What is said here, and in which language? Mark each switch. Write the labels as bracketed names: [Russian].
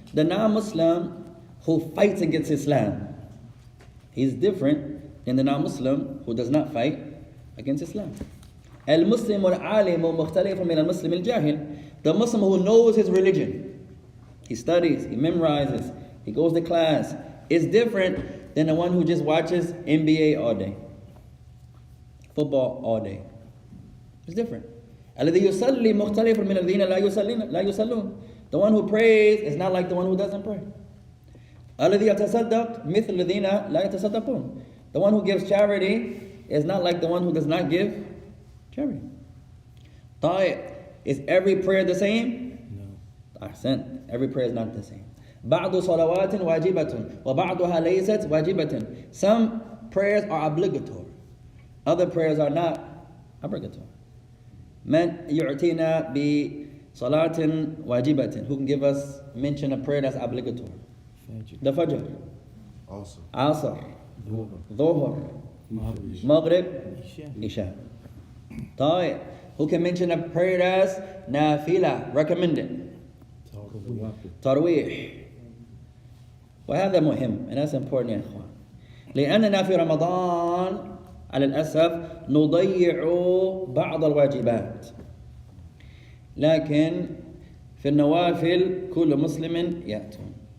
[English] The non-Muslim who fights against Islam, he's different than the non-Muslim who does not fight against Islam. [Arabic] المسلم العالم مختلف من المسلم الجاهل. [English] The Muslim who knows his religion, he studies, he memorizes, he goes to class, is different than the one who just watches NBA all day, football all day. It's different. [Arabic] الذي يصلي مختلف من الذين لا يصلون. [English] The one who prays is not like the one who doesn't pray. [Arabic] الذي يتصدق مثل الذين لا يتصدقون. [English] The one who gives charity is not like the one who does not give charity. طيب, is every prayer the same? No. [Arabic] أحسن. [English] Every prayer is not the same. [Arabic] بعض صلوات واجبة وبعضها ليست واجبة. [English] Some prayers are obligatory. Other prayers are not obligatory. [Arabic] من يعطينا بصلاة واجبة. [English] Who can give us, mention a prayer that's obligatory? Fajr. The Fajr. Also. Asr. Dhuhr. Dhuhr. Maghrib. Maghrib. Isha. Isha. طيب. Who can mention a prayer that's nafila, recommended? Tawbah. [Arabic] ترويح. وهذا مهم, [English] and that's important [Arabic] يا إخوان. لأننا في رمضان على الأسف نضيع بعض الواجبات. لكن في النوافل كل مسلم يأتون.